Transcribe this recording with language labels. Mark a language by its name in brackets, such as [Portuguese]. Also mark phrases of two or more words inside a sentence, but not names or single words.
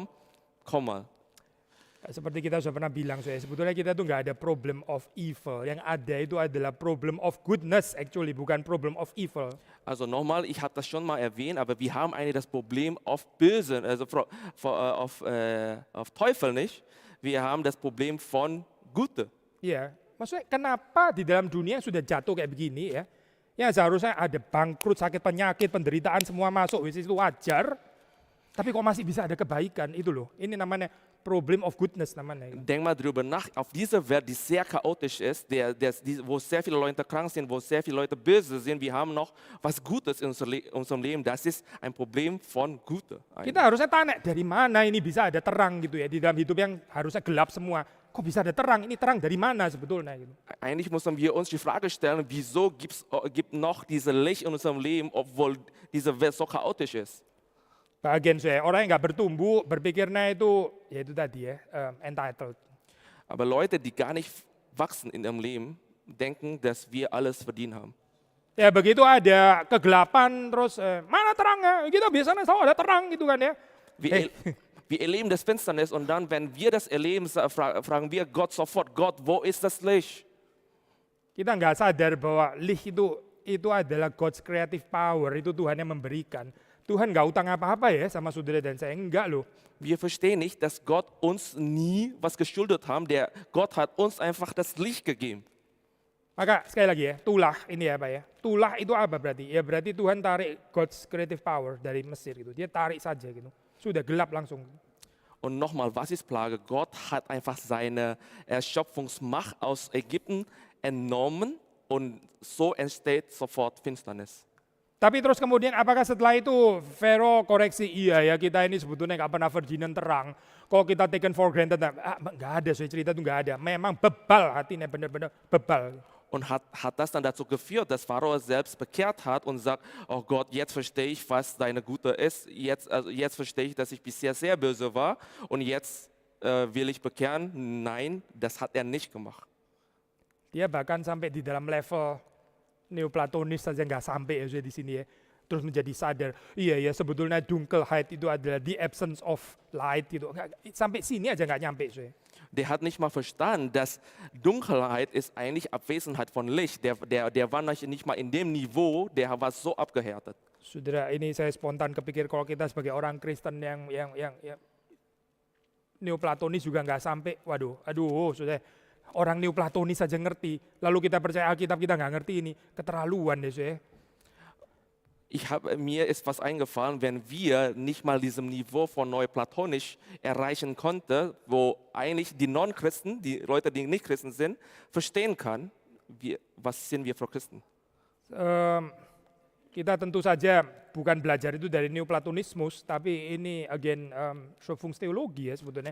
[German] Komm mal. [Indonesian] Seperti kita sudah pernah bilang, sebetulnya kita tuh nggak ada [English] problem of evil. [Indonesian] Yang ada itu adalah [English] problem of goodness, [Indonesian] actually, bukan [English] problem of evil. [German] Also nochmal, ich habe das schon mal erwähnt, aber wir haben eigentlich das Problem auf Böse, also auf Teufel nicht. Wir haben das Problem von Gute. [Indonesian] Iya, maksudnya kenapa di dalam dunia yang sudah jatuh kayak begini ya, yang seharusnya ada bangkrut, sakit penyakit, penderitaan semua masuk, itu wajar. Tapi kok masih bisa ada kebaikan, itu loh. Ini namanya [English] problem of goodness [Indonesian] namanya. [German] Denk mal drüber nach, auf dieser Welt, die sehr chaotisch ist, wo sehr viele Leute krank sind, wo sehr viele Leute böse sind, wir haben noch was Gutes in unserem Leben. Das ist ein Problem von Gute. [Indonesian] Kita harusnya tanya, dari mana ini bisa ada terang gitu ya, di dalam hidup yang harusnya gelap semua. Kok bisa ada terang? Ini terang dari mana sebetulnya? Gitu. [German] Eigentlich müssen wir uns die Frage stellen, wieso gibt noch diese Licht in unserem Leben, obwohl diese Welt so chaotisch ist. [Indonesian] Bagian saya, orang yang nggak bertumbuh, berpikirnya itu, ya itu tadi ya, entitled. [German] Aber Leute, die gar nicht wachsen in ihrem Leben, denken, dass wir alles verdient haben. [Indonesian] Ya begitu ada kegelapan, terus mana terangnya? Kita biasanya selalu ada terang gitu kan ya. [German] Wir erleben das Finsternis und dann, wenn wir das erleben, fragen wir Gott sofort, Gott, wo ist das Licht? [Indonesian] Kita nggak sadar bahwa licht itu adalah [English] God's creative power, [Indonesian] itu Tuhan yang memberikan. Tuhan nggak utang apa-apa ya sama saudara dan saya, enggak loh. [German] Wir verstehen nicht, dass Gott uns nie was geschuldet haben. Gott hat uns einfach das Licht gegeben. [Indonesian] Maka sekali lagi ya, tulah ini ya Pak ya. Tulah itu apa berarti? Ya berarti Tuhan tarik [English] God's creative power [Indonesian] dari Mesir gitu. Dia tarik saja gitu. Sudah gelap langsung. [German] Und nochmal, was ist Plage? Gott hat einfach seine Erschöpfungsmacht aus Ägypten entnommen und so entsteht sofort Finsternis. [Indonesian] Tapi terus kemudian apakah setelah itu Pharaoh koreksi, iya ya kita ini sebetulnya nggak pernah virginan terang. Kalau kita [English] taken for granted, [Indonesian] nggak ada, so cerita itu nggak ada. Memang bebal hatinya, benar-benar bebal. [German] Und hat das dann dazu geführt, dass Pharao selbst bekehrt hat und sagt, oh Gott, jetzt verstehe ich, was deine Gute ist. Jetzt verstehe ich, dass ich bisher sehr böse war und jetzt will ich bekehren. Nein, das hat er nicht gemacht. [Indonesian] Dia bahkan sampai di dalam level Neoplatonis saja nggak sampai ya di sini ya. Terus menjadi sadar, iya ya sebetulnya Dunkelheit itu adalah [English] the absence of light [Indonesian] gitu. Sampai sini aja nggak nyampe. [German] Der hat nicht mal verstanden, dass Dunkelheit ist eigentlich Abwesenheit von Licht. Der war nicht mal in dem Niveau, der war so abgehärtet. [Indonesian] Saudara, ini saya spontan kepikir kalau kita sebagai orang Kristen yang Neoplatonis juga nggak sampai, saudara. Orang Neoplatonis saja ngerti, lalu kita percaya Alkitab kita nggak ngerti ini, keterlaluan deh saudara. [German] Mir ist was eingefallen, wenn wir nicht mal diesem Niveau von Neuplatonisch erreichen konnten, wo eigentlich die Non-Christen, die Leute, die nicht Christen sind, verstehen kann, was sind wir für Christen. [Indonesian] Kita tentu saja bukan belajar itu dari Neoplatonismus, tapi ini again Schöpfungsteologie ya sebetulnya.